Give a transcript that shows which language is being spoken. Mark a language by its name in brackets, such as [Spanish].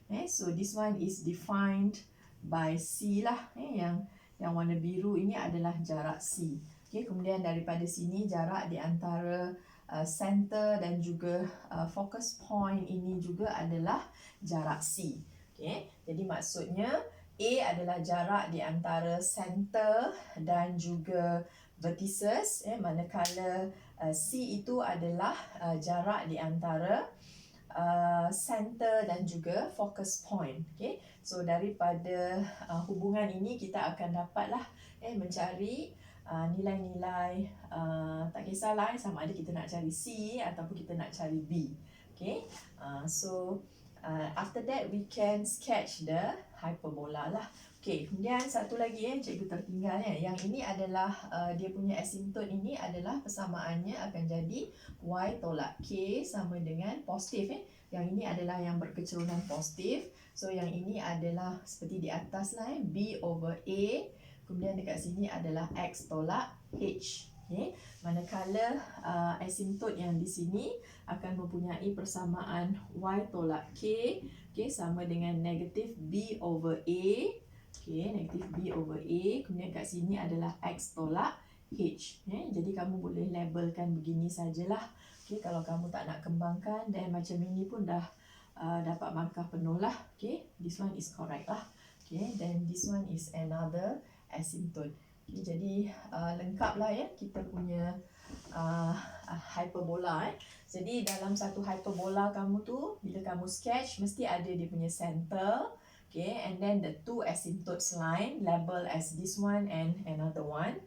[English] So this one is defined by C lah. [Malay] Yang warna biru ini adalah jarak C. Kemudian daripada sini jarak di antara center dan juga focus point ini juga adalah jarak C. Jadi maksudnya A adalah jarak di antara center dan juga vertices, manakala C itu adalah jarak di antara center dan juga focus point. So daripada hubungan ini kita akan dapatlah mencari nilai-nilai, tak kisahlah sama ada kita nak cari C ataupun kita nak cari B. [English] So after that we can sketch the hyperbola lah. [Malay] Kemudian satu lagi cikgu tertinggal yang ini adalah dia punya asymptote ini adalah persamaannya akan jadi Y tolak K sama dengan positif. Yang ini adalah yang berkecerunan positif. So yang ini adalah seperti di atas lah, B over A kemudian dekat sini adalah X tolak H. Okay. Manakala asymptot yang di sini akan mempunyai persamaan Y tolak K, okay, sama dengan negatif B over A. Okay, negatif B over A. Kemudian kat sini adalah X tolak H. Okay. Jadi kamu boleh labelkan begini sajalah. Okay, kalau kamu tak nak kembangkan, dan macam ini pun dah dapat markah penuh lah. [English] Okay, this one is correct lah. Okay, then this one is another asymptote. [Malay] Okay, jadi lengkap lah ya kita punya hyperbola. Jadi dalam satu hyperbola kamu tu, bila kamu sketch, mesti ada dia punya center. [English] Okay, and then the two asymptotes line label as this one and another one.